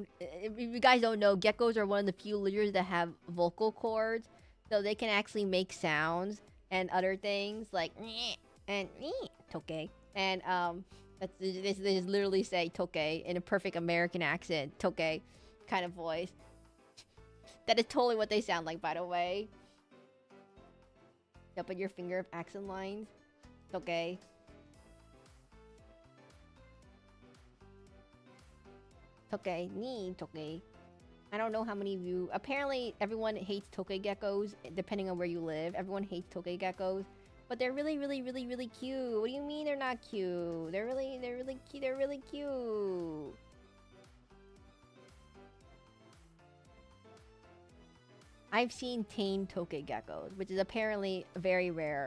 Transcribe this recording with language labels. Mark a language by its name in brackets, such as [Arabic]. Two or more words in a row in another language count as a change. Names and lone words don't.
[English] If you guys don't know, geckos are one of the few lizards that have vocal cords, so they can actually make sounds and other things like and toke, and they just literally say toke in a perfect American accent, toke kind of voice. That is totally what they sound like, by the way. Up at your finger of accent lines. Okay. Toke. Ni toke. I don't know how many of you... Apparently, everyone hates toke geckos, depending on where you live. Everyone hates toke geckos. But they're really cute. What do you mean they're not cute? They're really cute. They're really cute. I've seen tame toke geckos, which is apparently very rare.